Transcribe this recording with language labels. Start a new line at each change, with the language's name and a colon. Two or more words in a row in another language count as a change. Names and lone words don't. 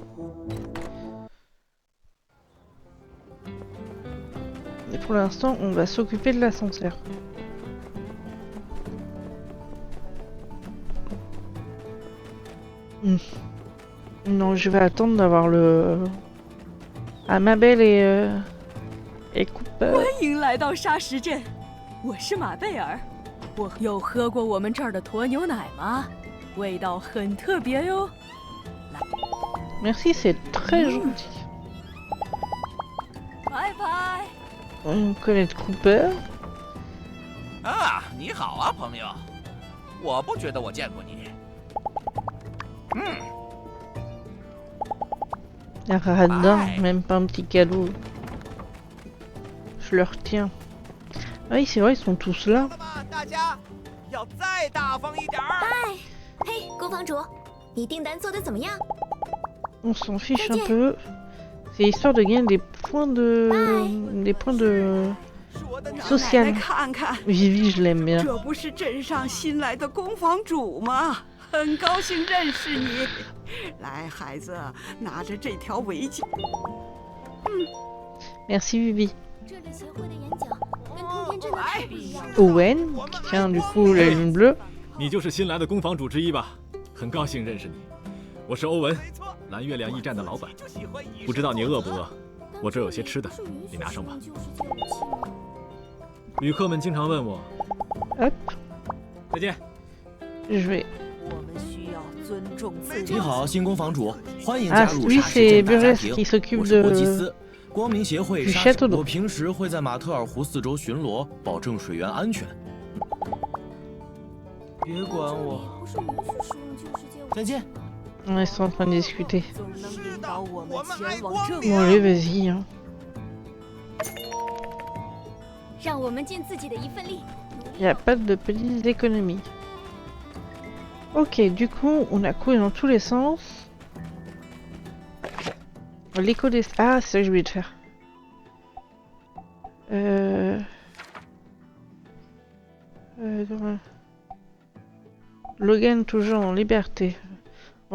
French: Et pour l'instant, on va s'occuper de l'ascenseur. Non, je vais attendre d'avoir le... Ah, ma belle et Cooper.
Chinese: 欢迎来到沙石镇，我是马贝尔。我有喝过我们这儿的驼牛奶吗？味道很特别哟。
French: Merci, c'est très gentil.
Chinese: 拜拜。
French: On connaît Cooper.
Chinese: 啊，你好啊，朋友。我不觉得我见过你。
French: Radin, même pas un petit cadeau. Je le retiens. Ah oui, c'est vrai, ils sont tous là.
Chinese: 大家要再大方一点儿。嗨，嘿，宫房主，你订单做得怎么样？
French: On s'en fiche un peu. C'est histoire de gagner des points de social. Vivi, je l'aime bien.
Chinese: 这不是镇上新来的宫房主吗？很高兴认识你。来，孩子，拿着这条围巾。
French: Merci Vivi.
Chinese: 这里协会的演讲跟通天镇的太不一样了。
French: Owen, qui tient du coup la lune bleue.
Chinese: 你就是新来的宫房主之一吧？很高兴认识你，我是欧文，蓝月亮驿站的老板。不知道你饿不饿？我这有些吃的，你拿上吧。旅客们经常问我。再见。
French: Je vais.
Chinese: 我们需要尊重自你好，新宫房主，欢迎
French: Ah,
Chinese: 加入
French: lui
Chinese: 沙石镇
French: c'est
Chinese: 大家
French: Burgess
Chinese: 庭。
French: qui s'occupe
Chinese: 我是伯吉
French: de
Chinese: 斯，光明协会
French: du
Chinese: 沙石。
French: château d'eau.
Chinese: 我平时会在马特尔湖四周巡逻，保证水源安全。别管我。再见。
French: Ils sont en train de discuter.
Chinese: 总能引导我们前往正
French: Bon, allez, vas-y. Hein.
Chinese: 让我们尽自己的一份力。
French: Il n'y a pas de petites économies. Ok, du coup, on a couru dans tous les sens. L'écho des... Ah, c'est ça que je voulais te faire. Logan toujours en liberté.